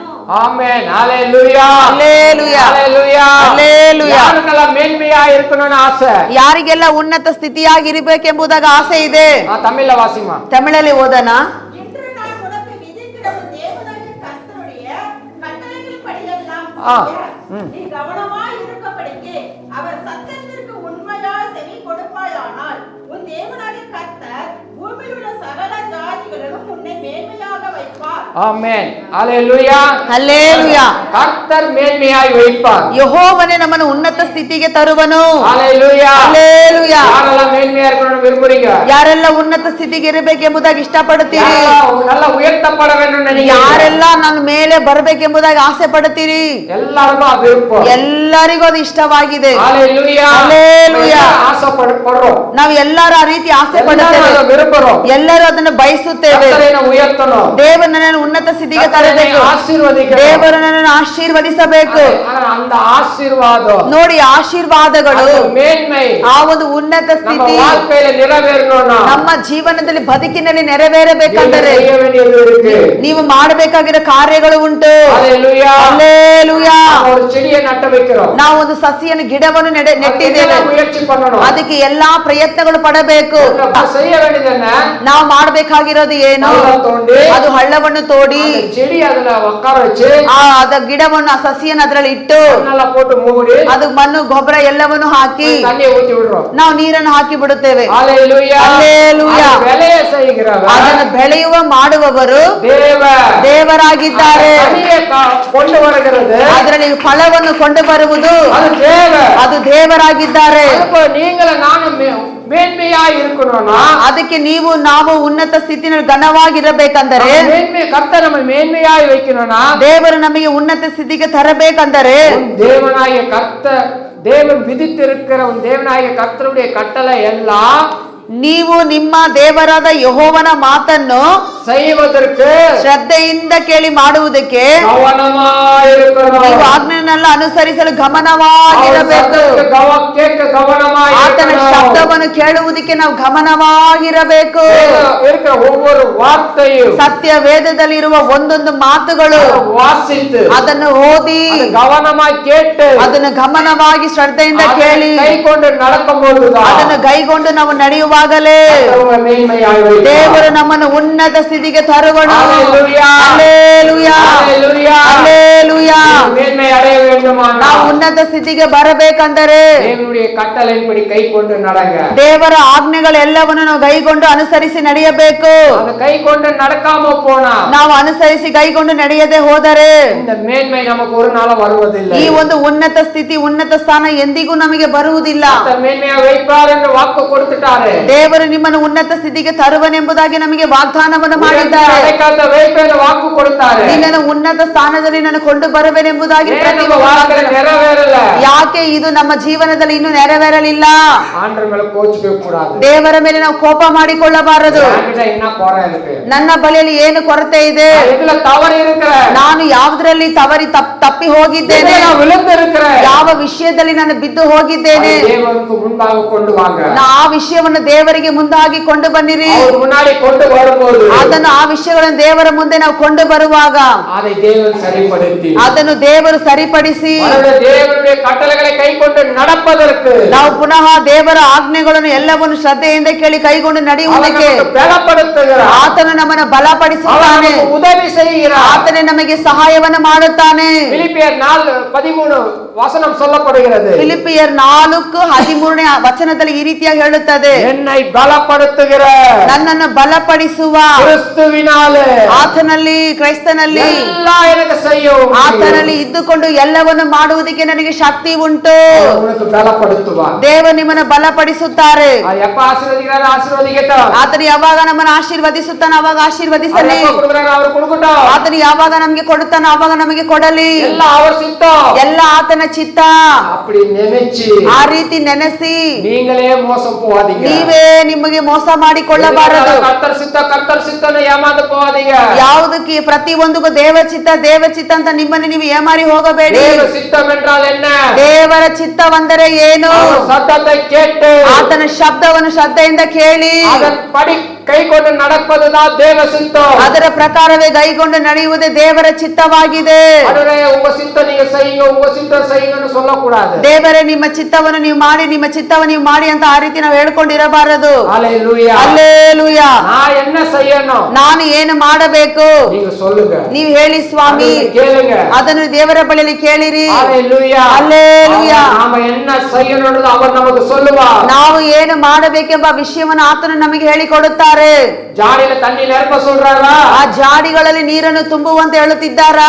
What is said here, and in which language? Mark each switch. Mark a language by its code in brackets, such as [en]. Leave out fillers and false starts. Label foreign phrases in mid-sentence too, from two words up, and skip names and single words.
[ta] ஆமென். ஹalleluya. [kn] ಹಲ್ಲೆಲೂಯಾ. [ta] ஹalleluya. [kn] ಹಲ್ಲೆಲೂಯಾ. [ta] யாருக்கெல்லாம் மேன்மையா இருக்கணும்னு ஆசை? [kn] ಯಾರಿಗೆಲ್ಲ ಉನ್ನತ ಸ್ಥಿತಿಯಾಗಿರ್ಬೇಕೆಂಬುದಾಗ ಆಸೆ ಇದೆ. [ta] தமிழ்ல வாசிமா. [kn] ತಮಿಳಲ್ಲಿ ಓದೋಣ. [ta] இன்று நான் உனக்கு விதிக்கிற உன் தேவனாகிய கர்த்தருடைய கட்டளைகளின்படியெல்லாம் ஆ. செய்ய நீ கவனமாய் இருக்கப்படிக்கு அவர் சத்தத்திற்கு உண்மையாய் செவி கொடுப்பாயானால் உன் தேவனாகிய கர்த்தர் பூமியில் உள்ள சகல ஜாதிகளிலும் உன்னை மேன்மையாக வைப்பார். ஆமென். ஹalleluya. [kn] ಹಲ್ಲೆಲೂಯಾ. [ta] கர்த்தர் மேன்மையாய் வைப்பார். [kn] ಯೆಹೋವನೇ ನಮ್ಮನ್ನು ಉನ್ನತ ಸ್ಥಿತಿಗೆ ತರುವನು. [ta] ஹalleluya. [kn] ಹಲ್ಲೆಲೂಯಾ. [ta] யாரெல்லாம் மேன்மையா இருக்கணும்னு விரும்புறீங்க? [kn] ಯಾರೆಲ್ಲ ಉನ್ನತ ಸ್ಥಿತಿಗೆ ಇರಬೇಕೆಂಬುದಾಗಿ ಇಷ್ಟಪಡುತ್ತೀರಿ? [ta] யாரெல்லாம் நல்லா உயர்த்தப்பட வேண்டும் நினைக்கிறீங்க? [kn] ಯಾರೆಲ್ಲ ನನ್ನ ಮೇಲೆ ಬರಬೇಕೆಂಬುದಾಗಿ ಆಸೆ ಪಡುತ್ತೀರಿ? [ta] எல்லாருக்கும் அது விருப்பம். [kn] ಎಲ್ಲರಿಗೂ ಅದು ಇಷ್ಟವಾಗಿದೆ. [ta] ஹalleluya. ஹalleluya. ஆசைப்படுறோம். [kn] ನಾವು ಎಲ್ಲರೂ ಆ ರೀತಿ ಆಸೆ [ta] எல்லாரும் [kn] ಪಡುತ್ತೇವೆ. [ta] அதை விரும்புறோம். [kn] ಎಲ್ಲರೂ ಅದನ್ನು ಬಯಸುತ್ತೇವೆ. [ta] கர்த்தரை நான் உயர்த்தணும். [kn] ದೇವರು ನನ್ನನ್ನು ಉನ್ನತ ಸ್ಥಿತಿಗೆ [ta] கர்த்தரை [kn] ತರಬೇಕು. [ta] ஆசீர்வதிக்கணும். [kn] ದೇವರು ನನ್ನನ್ನು ಆಶೀರ್ವದಿಸಬೇಕು. [ta] ஆனா அந்த ஆசீர்வாதம், [kn] ನೋಡಿ, ಆಶೀರ್ವಾದಗಳು, [ta] அந்த மேன்மை [kn] ಆ ಒಂದು ಉನ್ನತ [ta] நம்ம [kn] ಸ್ಥಿತಿ [ta] வாழ்க்கையில நிறைவேறணும்னா [kn] ನಮ್ಮ ಜೀವನದಲ್ಲಿ ಬದುಕಿನಲ್ಲಿ ನೆರವೇರಬೇಕಂದರೆ [ta] நீங்க செய்ய வேண்டியது இருக்கு. [kn] ನೀವು ಮಾಡಬೇಕಾಗಿರೋ ಕಾರ್ಯಗಳು ಉಂಟು. [ta] ஹalleluya. [kn] ಹಲ್ಲೆಲೂಯಾ. [ta] நம்ம ஒரு செடியை நட்டு வைக்கிறோம். [kn] ನಾವು ಒಂದು ಸಸಿಯನ್ನು ಗಿಡವನ್ನು ನೆಟ್ಟಿದ್ದೇವೆ. [ta] அதுக்கு முயற்சி பண்ணணும். [kn] ಅದಕ್ಕೆ ಎಲ್ಲಾ ಪ್ರಯತ್ನಗಳು ಪಡಬೇಕು. [ta] நம்ம செய்ய வேண்டியது என்ன? [kn] ನಾವು ಮಾಡಬೇಕಾಗಿರೋದು ಏನು? [ta] பள்ளம் தோண்டி [kn] ಅದು ಹಳ್ಳವನ್ನು ತೋಡಿ [ta] அந்த செடி அதுல உட்கார வச்சு [kn] ಅದ ಗಿಡವನ್ನು, ಆ ಸಸಿಯನ್ನು ಅದರಲ್ಲಿ ಇಟ್ಟು [ta] நல்லா போட்டு மூடி [kn] ಅದು ಮಣ್ಣು, ಗೊಬ್ಬರ ಎಲ್ಲವನ್ನು ಹಾಕಿ [ta] தண்ணியை ஊத்தி விடுறோம். [kn] ನಾವು ನೀರನ್ನು ಹಾಕಿ ಬಿಡುತ್ತೇವೆ. [ta] ஹalleluya. ஹalleluya. அது விளைய செய்கிறவர் [kn] ಅದನ್ನು ಬೆಳೆಯುವ ಮಾಡುವವರು [ta] தேவன். [kn] ದೇವರಾಗಿದ್ದಾರೆ. [ta] தண்ணியை கொண்டு வருகிறது [kn] ಅದರಲ್ಲಿ ಫಲವನ್ನು ಕೊಂಡು ಬರುವುದು [ta] அது தேவன். [kn] ಅದು ದೇವರಾಗಿದ್ದಾರೆ. [ta] அப்ப நீங்கள நானும் மேன்மையா இருக்கணும்னா [kn] ಅದಕ್ಕೆ ನೀವು ನಾವು ಉನ್ನತ ಸ್ಥಿತಿಯಲ್ಲಿ ಘನವಾಗಿರಬೇಕಂದರೆ, [ta] மேன்மை கர்த்தர் நம்ம மேன்மையாய் வைக்கணும்னா [kn] ದೇವರು ನಮಗೆ ಉನ್ನತ ಸ್ಥಿತಿಗೆ ತರಬೇಕಂದರೆ [ta] உன் தேவனாகிய கர்த்தர், தேவன் விதித்திருக்கிற உன் தேவனாகிய கர்த்தருடைய கட்டளை எல்லாம் [kn] ನೀವು ನಿಮ್ಮ ದೇವರಾದ ಯೆಹೋವನ ಮಾತನ್ನು [ta] செய்வதற்கு [kn] ಶ್ರದ್ಧೆಯಿಂದ ಕೇಳಿ ಮಾಡುವುದಕ್ಕೆ [ta] கவனமாயிருக்கணும். [kn] ನೀವು ಆಜ್ಞೆಯನ್ನೆಲ್ಲ ಅನುಸರಿಸಲು ಗಮನವಾಗಿರಬೇಕು. [ta] கேட்க கவனமாயிருக்கணும். [kn] ಆತನ ಶಬ್ದವನ್ನು ಕೇಳುವುದಕ್ಕೆ ನಾವು ಗಮನವಾಗಿರಬೇಕು. [ta] இருக்கிற ஒவ்வொரு வார்த்தையும் [kn] ಸತ್ಯ ವೇದದಲ್ಲಿ ಇರುವ ಒಂದೊಂದು ಮಾತುಗಳು [ta] வாசித்து [kn] ಅದನ್ನು ಓದಿ [ta] கவனமாய் கேட்டு [kn] ಅದನ್ನು ಗಮನವಾಗಿ ಶ್ರದ್ಧೆಯಿಂದ ಕೇಳಿ [ta] கைக்கொண்டு நடக்கும்போதுதான் [kn] ಅದನ್ನು ಕೈಗೊಂಡು ನಾವು ನಡೆಯುವಾಗಲೇ ದೇವರು ನಮ್ಮನ್ನು ಉನ್ನತ ಸ್ಥಿತಿಗೆ ತರುವನು. [ta] Hallelujah. Hallelujah. Hallelujah. Hallelujah. மேன்மை அடைய வேண்டுமானால் [kn] ನಾವು ಉನ್ನತ ಸ್ಥಿತಿಗೆ ಬರಬೇಕಂದರೆ [ta] தேவனுடைய கட்டளையின்படி கைக்கொண்டு நடங்க. [kn] ದೇವರ ಆಜ್ಞೆಗಳೆಲ್ಲವನ್ನು ನಾವು ಕೈಗೊಂಡು ಅನುಸರಿಸಿ ನಡೆಯಬೇಕು. [ta] அந்த கைக்கொண்டு நடக்காம போனா [kn] ನಾವು ಅನುಸರಿಸಿ ಕೈಗೊಂಡು ನಡೆಯದೆ ಹೋದರೆ [ta] இந்த மேன்மை நமக்கு ஒரு நாள் வருவதில்லை. [kn] ಈ ಒಂದು ಉನ್ನತ ಸ್ಥಿತಿ ಉನ್ನತ ಸ್ಥಾನ ಎಂದಿಗೂ ನಮಗೆ ಬರುವುದಿಲ್ಲ. [ta] அந்த மேன்மையை வைப்பார் என்று வாக்கு கொடுத்துட்டாரு. [kn] ದೇವರು ನಿಮ್ಮನ್ನು ಉನ್ನತ ಸ್ಥಿತಿಗೆ ತರುವನೆಂಬುದಾಗಿ ನಮಗೆ ವಾಗ್ದಾನವನ್ನು ಮಾಡಿದ್ದಾರೆ. [ta] அடைக்காத்த வைப்பேன் வாக்கு கொடுத்தாரு. [kn] ನಿನ್ನನ್ನು ಉನ್ನತ ಸ್ಥಾನದಲ್ಲಿ ನಾನು ಕೊಂಡು ಬರುವೆನೆಂಬುದಾಗಿ [ta] நிறைவேறல. [kn] ಯಾಕೆ ಇದು ನಮ್ಮ ಜೀವನದಲ್ಲಿ ಇನ್ನೂ ನೆರವೇರಲಿಲ್ಲ? [ta] ஆண்டவர் மேல கோச்சுக்க கூடாது. [kn] ದೇವರ ಮೇಲೆ ನಾವು ಕೋಪ ಮಾಡಿಕೊಳ್ಳಬಾರದು. [ta] என்ன குறை இருக்கு? [kn] ನನ್ನ ಬಳಿಯಲ್ಲಿ ಏನು ಕೊರತೆ ಇದೆ? [ta] எதுல தவறு இருக்கிற? [kn] ನಾನು ಯಾವುದರಲ್ಲಿ ತಪ್ಪಿ ಹೋಗಿದ್ದೇನೆ? [ta] விழுந்து இருக்கிற? [kn] ಯಾವ ವಿಷಯದಲ್ಲಿ ನಾನು ಬಿದ್ದು ಹೋಗಿದ್ದೇನೆ? [ta] தேவனுக்கு முன்பாக கொண்டு வாங்க. [kn] ಆ ವಿಷಯವನ್ನು ದೇವರಿಗೆ ಮುಂದಾಗಿ ಕೊಂಡು ಬನ್ನಿರಿ. [ta] அவர் முன்னாடி கொண்டு வரும்போது [kn] ಅದನ್ನು ಆ ವಿಷಯಗಳನ್ನು ದೇವರ ಮುಂದೆ ನಾವು ಕೊಂಡು ಬರುವಾಗ [ta] அதை தேவன் சரிப்படுத்தி [kn] ಅದನ್ನು ದೇವರು ಸರಿಪಡಿಸಿ [ta] தேவனுடைய கட்டளைகளை கைக்கொண்டு நடப்பதற்கு [kn] ನಾವು ಪುನಃ ದೇವರ ಆಜ್ಞೆಗಳನ್ನು ಎಲ್ಲವನ್ನು ಶ್ರದ್ಧೆಯಿಂದ ಕೇಳಿ ಕೈಗೊಂಡು ನಡೆಯುವುದಕ್ಕೆ [ta] பலப்படுத்துகிறார். [kn] ಆತನು ನಮ್ಮನ್ನು ಬಲಪಡಿಸುತ್ತಾನೆ. [ta] உதவி செய்கிறார். [kn] ಆತನೇ ನಮಗೆ ಸಹಾಯವನ್ನು ಮಾಡುತ್ತಾನೆ. [ta] பிலிப்பியர் 4:13 வசனம் சொல்லப்படுகிறது. [kn] ಫಿಲಿಪಿಯರ್ 4:13 ವಚನದಲ್ಲಿ ಈ ರೀತಿಯಾಗಿ ಹೇಳುತ್ತದೆ, [ta] என்னை பலப்படுத்துகிற [kn] ನನ್ನನ್ನು ಬಲಪಡಿಸುವ [ta] கிறிஸ்துவினாலே [kn] ಆತನಲ್ಲಿ ಕ್ರೈಸ್ತನಲ್ಲಿ [ta] எல்லாம் எனக்கு செய்யும். [kn] ಆತನಲ್ಲಿ ಇದ್ದುಕೊಂಡು ಎಲ್ಲವನ್ನು ಮಾಡುವುದಕ್ಕೆ ನನಗೆ ಶಕ್ತಿ ಉಂಟು. [ta] உனக்கு பலப்படுத்துவார். [kn] ದೇವರು ನಿಮ್ಮನ್ನು ಬಲಪಡಿಸುತ್ತಾರೆ. [ta] அது எப்ப ஆசீர்வதிக்கிறார் ஆசீர்வதிக்கட்டும். [kn] ಆತನು ಯಾವಾಗ ನಮ್ಮನ್ನು ಆಶೀರ್ವದಿಸುತ್ತಾನೆ ಅವಾಗ ಆಶೀರ್ವದಿಸಲಿ. [ta] அவர் எப்ப கொடுக்கிறார் அவர் கொடுக்கட்டும். [kn] ಆತನು ಯಾವಾಗ ನಮಗೆ ಕೊಡುತ್ತಾನೆ ಅವಾಗ ನಮಗೆ ಕೊಡಲಿ. [ta] எல்லாம் அவர் சித்தம். [kn] ಎಲ್ಲ ಆತನ ಚಿತ್ತ. [ta] அப்படி நினைச்சு [kn] ಆ ರೀತಿ ನೆನೆಸಿ [ta] நீங்களே மோசம் போகாதீங்க. [kn] ನೀವೇ ನಿಮಗೆ ಮೋಸ ಮಾಡಿಕೊಳ್ಳಬಾರದು. [ta] கர்த்தர் சித்தனை ஏமாந்து போகாதீங்க. [kn] ಯಾವುದಕ್ಕೆ ಪ್ರತಿ ಒಂದಕ್ಕೂ ದೇವ ಚಿತ್ತ ಅಂತ ನಿಮ್ಮನ್ನು ನೀವು ಏಮಾರಿ ಹೋಗಬೇಡಿ. [ta] தேவ சித்தம் என்றால் என்ன? [kn] ದೇವರ ಚಿತ್ತವೆಂದರೆ ಏನು? [ta] சத்தத்தை கேட்டு [kn] ಆತನ ಶಬ್ದವನ್ನು ಶ್ರದ್ಧೆಯಿಂದ ಕೇಳಿ [ta] அதன்படி கைக்கொண்டு நடப்பதுதான் தேவ சித்தம். [kn] ಅದರ ಪ್ರಕಾರವೇ ಕೈಗೊಂಡು ನಡೆಯುವುದೇ ದೇವರ ಚಿತ್ತವಾಗಿದೆ. [ta] ಅದರೇ உங்க சித்தம் நீங்க செய்யுங்க உங்க சித்தம் செய்யுங்கன்னு சொல்லக்கூடாது. [kn] ದೇವರೇ ನಿಮ್ಮ ಚಿತ್ತವನ್ನು ನೀವು ಮಾಡಿ ನಿಮ್ಮ ಚಿತ್ತವನ್ನು ನೀವು ಮಾಡಿ ಅಂತ ಆ ರೀತಿ ನಾವು ಹೇಳ್ಕೊಂಡಿರಬಾರದು. [ta] ஹalleluya. [kn] ಹಲ್ಲೆಲೂಯಾ. [ta] நான் என்ன செய்யணும்? [kn] ನಾನು ಏನು ಮಾಡಬೇಕು [ta] நீங்க சொல்லுங்க. [kn] ನೀವು ಹೇಳಿ ಸ್ವಾಮಿ. [ta] கேளுங்க. [kn] ಅದನ್ನು ದೇವರ ಬಳಿಯಲ್ಲಿ ಕೇಳಿರಿ. [ta] ஹalleluya. [kn] ಹಲ್ಲೆಲೂಯಾ. [ta] நாம என்ன செய்யணும்னு அவர் நமக்கு சொல்லுவார். [kn] ನಾವು ಏನು ಮಾಡಬೇಕೆಂಬ ವಿಷಯವನ್ನು ಆತನು ನಮಗೆ ಹೇಳಿಕೊಡುತ್ತಾರೆ. [ta] ஜாடியில தண்ணி நிரப்ப சொல்றாரா? [kn] ಆ ಜಾಡಿಗಳಲ್ಲಿ ನೀರನ್ನು ತುಂಬುವಂತೆ ಹೇಳುತ್ತಿದ್ದಾರಾ?